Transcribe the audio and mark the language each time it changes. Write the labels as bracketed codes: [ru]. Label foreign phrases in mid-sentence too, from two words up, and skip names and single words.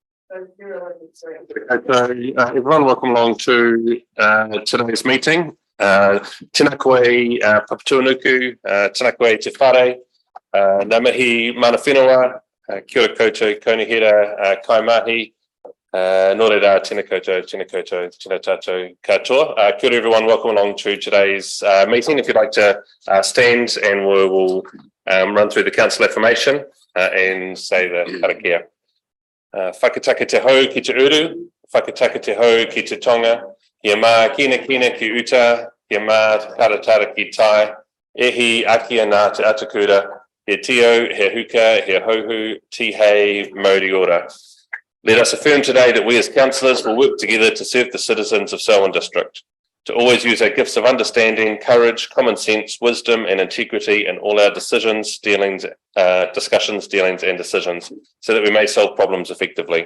[en] Everyone, welcome along to today's meeting. [mi] Tēnā koe Papatuanuku, tēnā koe Te Whare, ngā mihi mana whenua, kia ora koutou, kaunihera, kai mahi, nō reira, tēnā koutou, tēnā tātou katoa. Kia ora [en] everyone, welcome along to today's meeting. If you'd like to stand, and we will run through the council affirmation and say the karakia. [mi] Whakataka te hau ki te uru, whakataka te hau ki te tonga, he mā kina ki uta, he mā taratara ki tai, ehi akia nā te atakura, he tio, he huka, he hohu, tihei, mauri ora. [en] Let us affirm today that we as councillors will work together to serve the citizens of Selwyn District, to always use our gifts of understanding, courage, common sense, wisdom and integrity in all our decisions, discussions, dealings and decisions, so that we may solve problems effectively.